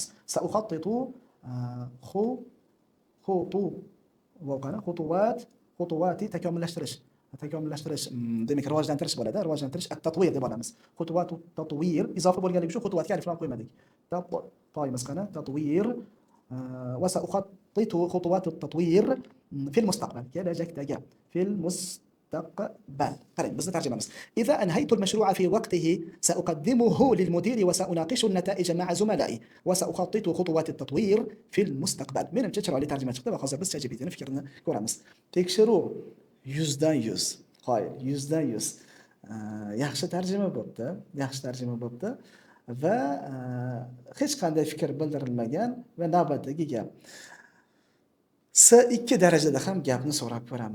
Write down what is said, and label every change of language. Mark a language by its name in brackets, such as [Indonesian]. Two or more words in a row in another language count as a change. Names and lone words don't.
[Arabic] سأخطط خطوات [Uzbek] takomillashtirish demak rivojlantirish bo'ladi. Rivojlantirish at-tatwir deb olamiz. [Arabic] خطوات تطوير [Uzbek] izofa bo'lganligi uchun xutuvatga aliflam qo'ymadik. To'yimiz qani? [Arabic] تطوير وسأخطط خطوات تطوير في المستقبل. [Uzbek] Kelajakdagi [Arabic] في المستقبل. [Uzbek] Qarang, bizni tarjimamiz. [Arabic] إذا أنهيت المشروع في وقته سأقدمه للمدير وسأناقش النتائج مع زملائي وسأخطط خطوات التطوير في المستقبل. [Uzbek] Menimcha chiroyli tarjima chiqdi va hozir biz ChatGPTning fikrini ko'ramiz. Tekshiruv 100 dan 100. Qoyil, 100 dan 100. Yaxshi tarjima bo'pti. Va hech qanday fikr bildirilmagan va navbatdagi gap. C2 darajada ham gapni so'rab ko'ramiz.